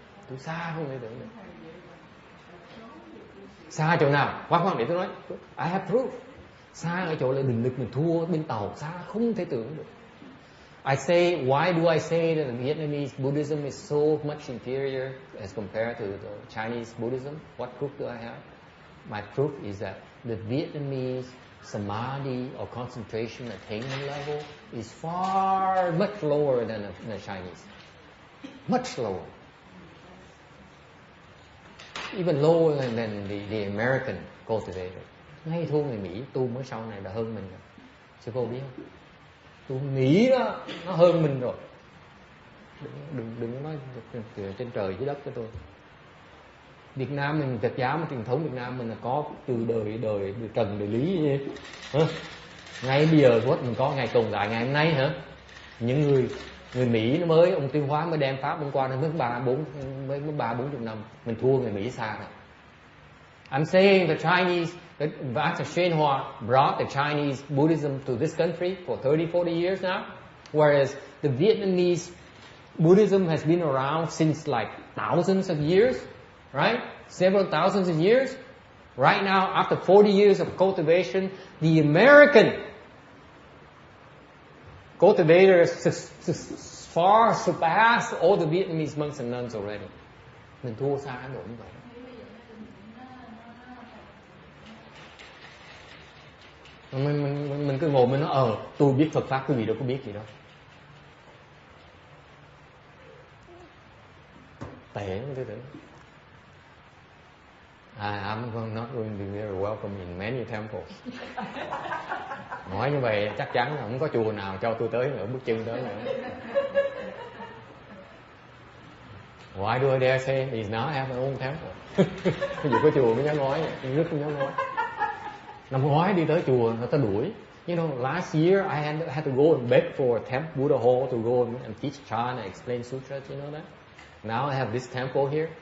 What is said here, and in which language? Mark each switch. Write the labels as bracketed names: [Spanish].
[Vietnamese] Tu xa không thể tưởng được. Xa chỗ nào? Khoan để tôi nói. [English] I have proof. [Vietnamese] Xa ở chỗ là định lực mình thua bên Tàu, xa không thể tưởng được. [English] I say, why do I say that the Vietnamese Buddhism is so much inferior as compared to the Chinese Buddhism? What proof do I have? My proof is that the Vietnamese samadhi or concentration attainment level is far much lower than the Chinese. Much lower. Even lower than the American cultivator. [Vietnamese] Ngay thua người Mỹ tu mới sau này là hơn mình rồi. Sư cô biết không? Tu Mỹ đó, nó hơn mình rồi. Đừng nói trên trời dưới đất cho tôi. Việt Nam mình, Phật giáo mà truyền thống Việt Nam mình là có từ đời Trần đời Lý vậy. Ngay bây giờ mình có ngày tồn tại ngày hôm nay hả? Những người Mỹ nó mới, ông Tuyên Hóa mới đem pháp hôm qua nó mới 3-40 năm, mình thua người Mỹ xa rồi. [English] I'm saying the Chinese, Master Hsuan Hua brought the Chinese Buddhism to this country for 30-40 years now, whereas the Vietnamese Buddhism has been around since like thousands of years, right? Several thousands of years. Right now, after 40 years of cultivation, the American cultivators far surpass all the Vietnamese monks and nuns already. [Vietnamese] Mình thua xa Ấn Độ như vậy. Mình cứ ngồi mình nói tôi biết Phật pháp, quý vị đâu có biết gì đâu. Tệ không tư tưởng. [English] I'm not going to be very welcome in many temples. [Vietnamese] Nói như vậy chắc chắn là không có chùa nào cho tôi tới nữa, bước chân tới nữa. [English] Why do I dare say he's now have an own temple? [Vietnamese] Ví dụ có chùa mới dám nói, nước không dám nói. Năm ngoái đi tới chùa người ta đuổi. [English] You know, last year I had to go and beg for a temple, Buddha hall to go and teach Chan and explain sutras. You know that? Now I have this temple here.